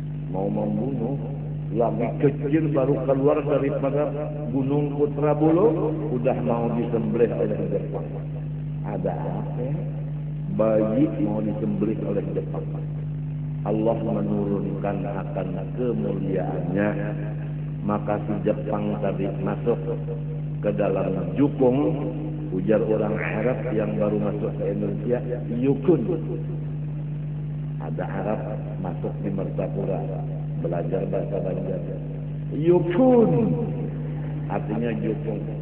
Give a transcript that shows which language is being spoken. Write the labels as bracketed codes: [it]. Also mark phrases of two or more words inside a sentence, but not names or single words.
[id] mau membunuh, lagi kecil baru keluar daripada Gunung Putra Bulu, udah mau disembelih oleh Jepang. Ada apa ya? Bayi mau disembelih oleh Jepang. Allah menurunkan akan kemuliaannya, maka si Jepang tadi masuk ke dalam jukung. Ujar orang Arab yang baru masuk ke Indonesia, yukun. Ada Arab masuk di Mertapura belajar bahasa Banjar. Yukun artinya jukung.